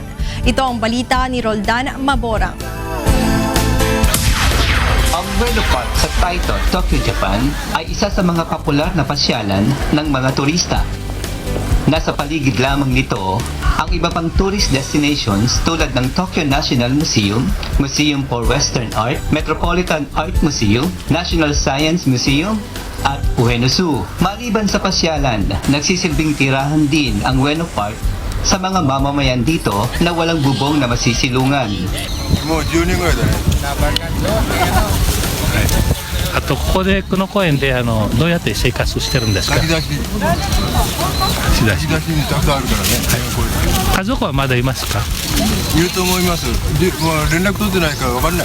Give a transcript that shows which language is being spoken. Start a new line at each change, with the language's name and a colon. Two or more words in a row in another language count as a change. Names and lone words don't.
Filipino: Ito ang balita ni Roldan Maborang. Ang Ueno Park sa Taito, Tokyo, Japan ay isa sa mga popular na pasyalan ng mga turista. Nasa paligid lamang nito ang iba pang
English: tourist destinations
Filipino: tulad ng Tokyo National Museum, Museum for Western Art, Metropolitan Art Museum, National Science Museum, at Ueno Zoo. Maliban sa pasyalan, nagsisilbing tirahan din ang Ueno Park sa mga mamamayan dito na walang bubong na masisilungan.
Japanese: あとここでこの公園でどうやって生活してるんですか？貸し出しにたくさんあるからね。家族はまだいますか？いると思います。で、連絡取ってないからわかんない。